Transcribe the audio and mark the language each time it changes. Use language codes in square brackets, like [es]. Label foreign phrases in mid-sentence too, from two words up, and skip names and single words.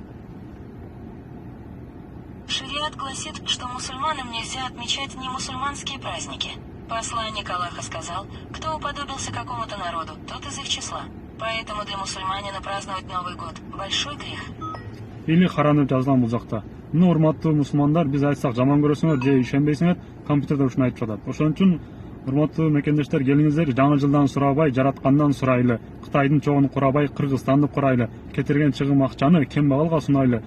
[ru] Шариат гласит, что мусульманам нельзя отмечать немусульманские праздники. Посланник Аллаха сказал, кто уподобился какому-то народу, тот из их числа. Поэтому для мусульманина праздновать Новый год – большой грех. [ky] Или харанып жазылган бул жакта. Мына урматтуу мусулмандар, биз айтсак жаман көрөсүңөр же ишенбейсиңер, компьютерде ушуну айтып жатат. Ошон үчүн урматтуу мекендештер, келиңиздер, жаңы жылдан сурабай, жараткандан сурайлы. Кытайдын чогун курабай, Кыргызстанды курайлы. Кетирген чыгым акчаны кембагалга сунайлы.